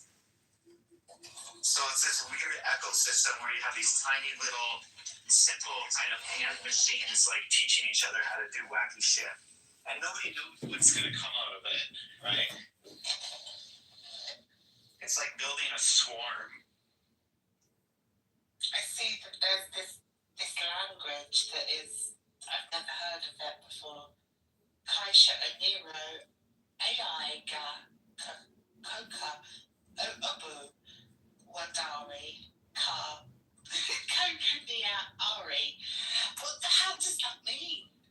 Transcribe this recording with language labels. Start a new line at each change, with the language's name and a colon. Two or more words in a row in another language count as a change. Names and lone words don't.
English: So it's this weird ecosystem where you have these tiny little, simple kind of hand machines like teaching each other how to do wacky shit. And nobody knows what's going to come out of it, right? It's like building a swarm. I see that there's this language that is, I've never heard of it before. Kaisha Oniro, AI Ga, Koka, Obu, Wadari, Ka, Kokunia Ari. What the hell does that mean?